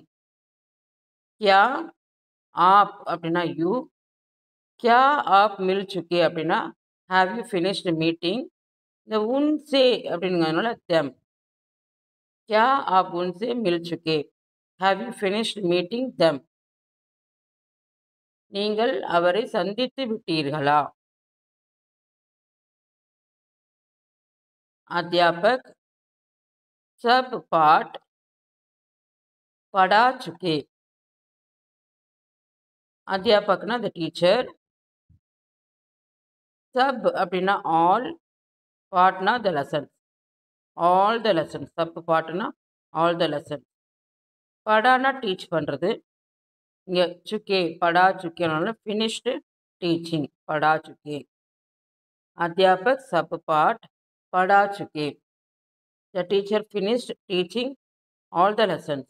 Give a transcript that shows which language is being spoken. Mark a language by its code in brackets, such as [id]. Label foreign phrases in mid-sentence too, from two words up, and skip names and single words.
[hi] क्या आप அப்படின்னா யூ, क्या आप मिल चुके அப்படின்னா [en] have you finished meeting. [ta] இந்த உன்சே அப்படிங்கிறதுனால தெம். [hi] क्या आप उनसे मिल चुके, [en] have you finished meeting them. [ta] நீங்கள் அவரை சந்தித்து விட்டீர்களா? [hi] अध्यापक सब पाठ पढ़ा चुके. [en] अध्यापकना the teacher, सब அப்படின்னா ஆல், பாட்னா the lesson. all the lesson, சப் பாட்னா all the lesson. [ta] படானா டீச் பண்ணுறது. [hi] இங்கே சுக்கே படா சுக்கேனால [en] finished teaching, [hi] पढ़ा चुके. अध्यापक सब पाठ पढ़ा चुके, [en] the teacher finished teaching all the lessons.